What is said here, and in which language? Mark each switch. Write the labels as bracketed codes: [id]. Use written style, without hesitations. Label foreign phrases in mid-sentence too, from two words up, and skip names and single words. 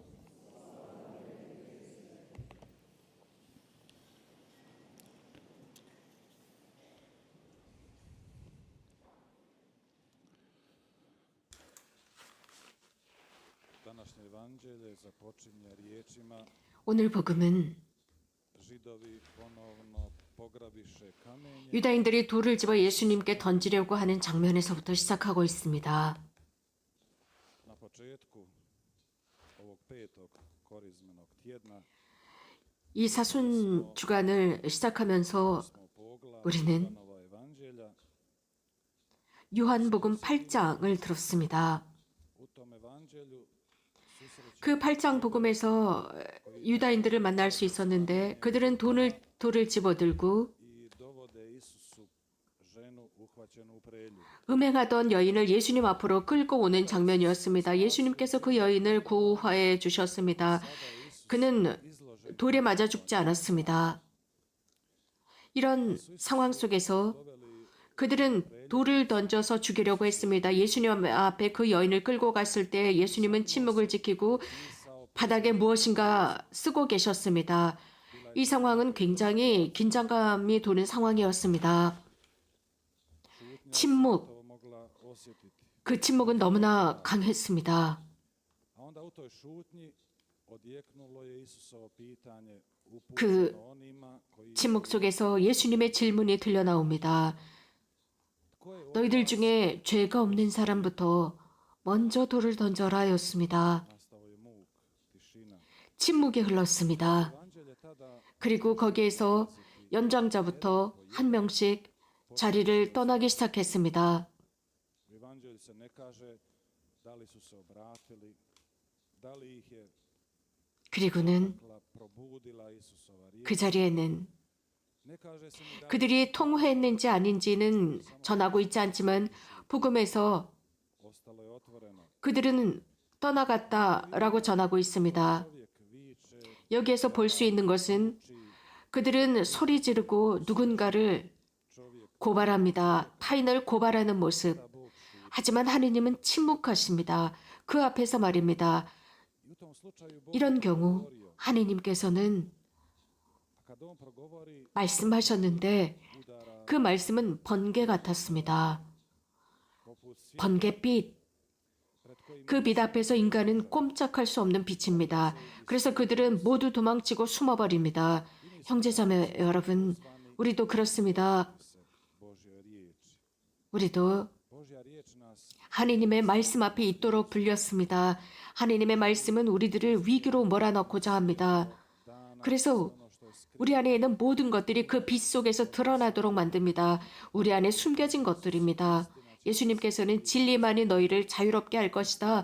[hr] Današnje evanđelje započinje riječima: [ko] 오늘 복음은 [hr] Židovi ponovno pograbiše kamenje. [ko] 유다인들이 돌을 집어 예수님께 던지려고 하는 장면에서부터 시작하고 있습니다. [hr] Na početku ovog petog korizmenog tjedna [ko] 이 사순 주간을 시작하면서 [hr] smo poglavlja [ko] 우리는 [hr] Ivanova evanđelja. [ko] 요한복음 8장을 들었습니다. [hr] U tom evanđelju susrećemo [ko] 그 8장 복음에서 유다인들을 만날 수 있었는데 그들은 돌을 집어들고 [hr] i dovode Isusu ženu uhvaćenu u prelju. [ko] 음행하던 여인을 예수님 앞으로 끌고 오는 장면이었습니다. 예수님께서 그 여인을 구화해 주셨습니다. 그는 돌에 맞아 죽지 않았습니다. 이런 상황 속에서 그들은 돌을 던져서 죽이려고 했습니다. 예수님 앞에 그 여인을 끌고 갔을 때 예수님은 침묵을 지키고 바닥에 무엇인가 쓰고 계셨습니다. 이 상황은 굉장히 긴장감이 도는 상황이었습니다. 침묵, [hr] To mogla osjetiti. [ko] 그 침묵은 너무나 강했습니다. [hr] A onda u toj šutnji odjeknulo je Isusovo pitanje [ko] 그 [hr] upućeno onima koji [ko] 침묵 속에서 예수님의 질문이 들려나옵니다. 너희들 중에 죄가 없는 사람부터 먼저 돌을 던져라 하였습니다. [hr] nastao je muk, tišina. [ko] 침묵이 흘렀습니다. [hr] Evanđelje tada [ko] 그리고 거기에서 연장자부터 한 명씩 자리를 떠나기 시작했습니다. [hr] u evanđelju se ne kaže da li su se obratili, da li ih je [ko] 그리고는 [hr] probudila Isusova riječ. [ko] 그 자리에는 [hr] Ne kaže se ni da [ko] 그들이 통화했는지 아닌지는 전하고 있지 않지만 복음에서 [hr] ostalo je otvoreno. [ko] 그들은 떠나갔다라고 전하고 있습니다. [hr] Čovjek viče, [ko] 여기에서 볼 수 있는 것은 그들은 소리 지르고 누군가를 고발합니다. 타인을 고발하는 모습. 하지만 하느님은 침묵하십니다. 그 앞에서 말입니다. [hr] i u tom slučaju Bog [ko] 이런 경우 하느님께서는 [hr] kad on progovori [ko] 말씀하셨는데 [hr] udara [ko] 그 말씀은 번개 같았습니다. [hr] poput svjetla [ko] 번갯빛. [hr] pred kojim [ko] 그 빛 앞에서 인간은 꼼짝할 수 없는 빛입니다. 그래서 그들은 모두 도망치고 숨어버립니다. 형제자매 여러분, 우리도 그렇습니다. [hr] Božja riječ. [ko] 우리도 [hr] Božja riječ nas [ko] 하느님의 말씀 앞에 있도록 불렸습니다. 하느님의 말씀은 우리들을 위기로 몰아넣고자 합니다. 그래서 우리 안에 있는 모든 것들이 그 빛 속에서 드러나도록 만듭니다. 우리 안에 숨겨진 것들입니다. 예수님께서는 진리만이 너희를 자유롭게 할 것이다.